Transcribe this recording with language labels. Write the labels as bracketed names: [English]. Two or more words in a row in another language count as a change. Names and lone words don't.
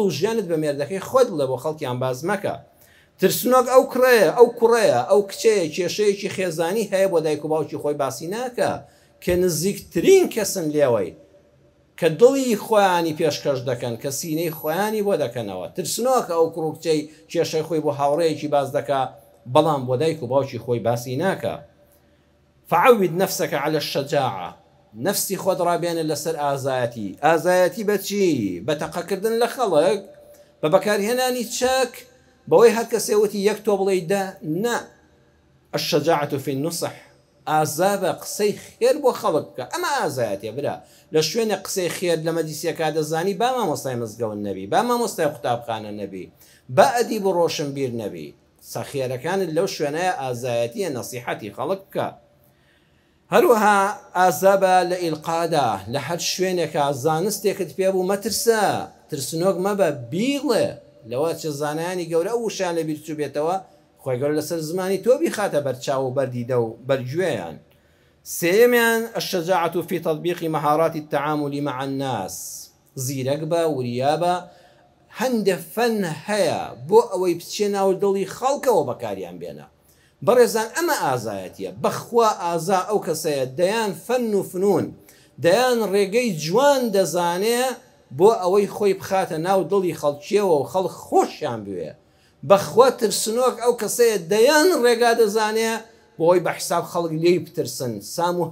[Central Kurdish] و ژیانت بە مێردەکەی خۆت بڵێ بۆ خەڵکیان باز مەکە ترسنۆک ئەو کڕەیە ئەو کوڕەیە ئەو کچەیە کێشەیەکی خێزانی هەیە بۆ دایک و باوکی خۆی باسی ناکە کە نزیکترین کەسن لێوەی کە دڵی خۆیانی پێشکەش دەکەن کە سینەی خۆیانی بۆ دەکەنەوە ترسنۆکە ئەو کوڕ و کچەی کێشەی خۆی بۆ هاوڕەیەکی باز دەکا بەڵام بۆ دایک و باوکی خۆی باسی ناکە [Arabic] فعود نفسك على الشجاعة [Central Kurdish] نفسی خۆت ڕابێنە لەسەر ئازایەتی ئازایەتی بەچی بە تەقەکردن لە خەڵک بە بەکارهێنانی چەک بەوەی هەر کەسێوەتی یەک تۆ بڵێ دا نا [Arabic] الشجاعة في النصح [Central Kurdish] ئازا بە قسەی خێر بۆ خەڵک بکە ئەمە ئازایەتێ برا لە شوێنە قسەی خێر لە مەدیسیەکە دەزانی با مامۆستای مزگەوت نەبی با مامۆستای قوتابخانە نەبی با ئەدیب و ڕۆشنبیر نەبی سەخێرەکانت لەو شوێنەیە ئازایەتیە نەسیحەتی خەڵک بکە هەروەها ئازا بە لە ئیلقادا لە هەر شوێنێکە زانستێکت پێ بوو مەترسە ترسنۆک مەبە بیڵێ لەوە چه زانایانی گەورە ئەو وشیان لە بیر چوو بێتەوە خۆی گەورە لەسەر زمانی تۆ بیخاتە بەرچاو و بەردیدە و بەرگوێیان سێمیان [Arabic] الشجاعة في تطبيق مهارات التعامل مع الناس [Central Kurdish] زیرەک بە وریا بە هەندێ فەن هەیە بۆ ئەوەی بچێ ناو دڵی خەڵکەوە بەکاریان بێنە بەڕێزان ئەمە ئازایەتیە بەخوا ئازا ئەو کەسەیە دەیان فەن و فنون دەیان ڕێگەی جوان دەزانێ بۆ ئەوەی خۆی بخاتە ناو دڵی خەڵکیەوە و خەڵک خۆشیان بوێ بەخوا ترسنۆک ئەو کەسەیە دەیان ڕێگا دەزانێ بۆی بە حساب خەڵک لێی بترسن سام و